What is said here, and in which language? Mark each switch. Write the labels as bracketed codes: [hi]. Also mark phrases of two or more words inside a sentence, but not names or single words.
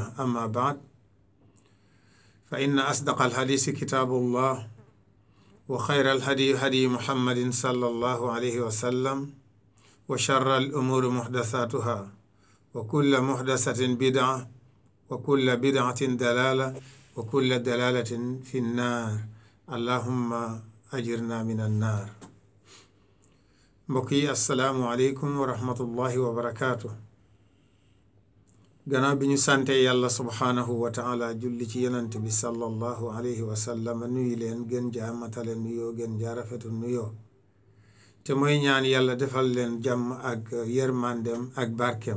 [ar] أما بعد، فإن أصدق الحديث كتاب الله وخير الهدي هدي محمد صلى الله عليه وسلم وشر الأمور محدثاتها وكل محدثة بدعة وكل بدعة دلالة وكل دلالة في النار. اللهم أجرنا من النار. [wo] mbokk yi, [ar] السلام عليكم ورحمة الله وبركاته. [wo] gannaaw bi ñu sante yàlla [ar] سبحانه وتعالى [wo] julli ci yonent bi [ar] صلى الله عليه وسلم [wo] nuyu leen gën jaa matale nuyoo gën jaa rafetu nuyoo te mooy ñaan yàlla defal leen jàmm ak yërmandem ak barkem.